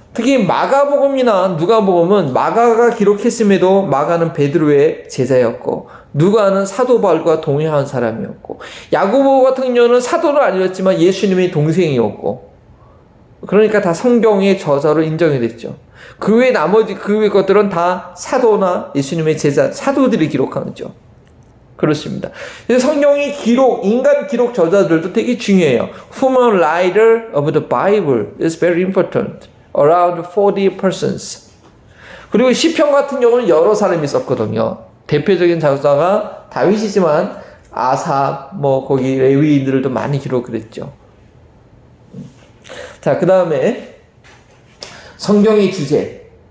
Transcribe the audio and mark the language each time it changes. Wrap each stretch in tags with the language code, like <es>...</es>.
<ko>특히 마가복음이나 누가복음은 마가가 기록했음에도 마가는 베드로의 제자였고 누가는 사도 바울과 동행한 사람이었고 야고보 같은 경우는 사도는 아니었지만 예수님의 동생이었고 그러니까 다 성경의 저자로 인정이 됐죠. 그 외 나머지 그 외 것들은 다 사도나 예수님의 제자 사도들이 기록한 거죠. 그렇습니다. 그래서 성경의 인간 기록 저자들도 되게 중요해요.</ko> <en>Human writer of the Bible is very important. Around 40 persons.</en> <ko>그리고 시편 같은 경우는 여러 사람이 썼거든요. 대표적인 작사가 다윗이지만 아삽, 거기 레위인들도 많이 기록을 했죠. 자, 그 다음에 성경의 주제.</ko>